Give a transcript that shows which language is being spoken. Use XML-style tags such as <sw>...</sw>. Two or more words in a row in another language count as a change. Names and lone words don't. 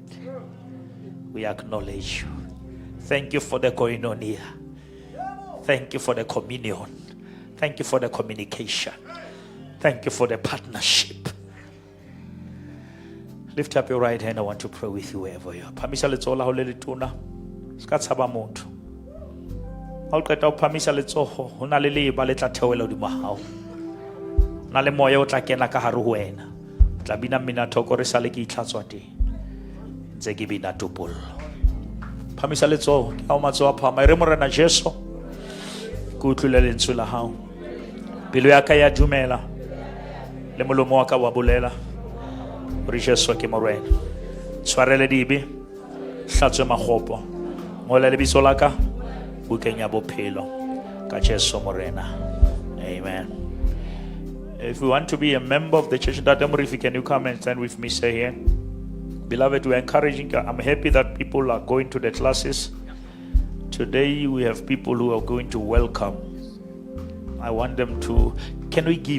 <en>We acknowledge you. Thank you for the koinonia. Thank you for the communion. Thank you for the communication. Thank you for the partnership. Lift up your right hand. I want to pray with you wherever you are.</en> <st>Phamisa letsoho la hao le letona. Ska tshaba motho. Ha o qeta ho phamisa letsoho, ho na le leba le tla theoela hodima hao. Na le moya o tla kena ka hare ho wena. Tla bina mmina thoko re sale ke itlhatswa teng. Ntse ke bina topollo. Phamisa letsoho, ke ha matsoho a phama. Re morena Jesu. Ke utlwile lentswe la hao. Pelo ya ka ya dumela. Le molomo wa ka wa bolela. Hore Jesu ke morena. Tshwarele dibe. Hlatswe makgopo. Ngola lebitso la ka bukeng ya bophelo ka Jesu morena. Amen.</st> <en>If you want to be a member of the church, if you can come and stand with me, say here. Beloved, we're encouraging. I'm happy that people are going to the classes. Today we have people who are going to welcome. I want them to, can we give?</en>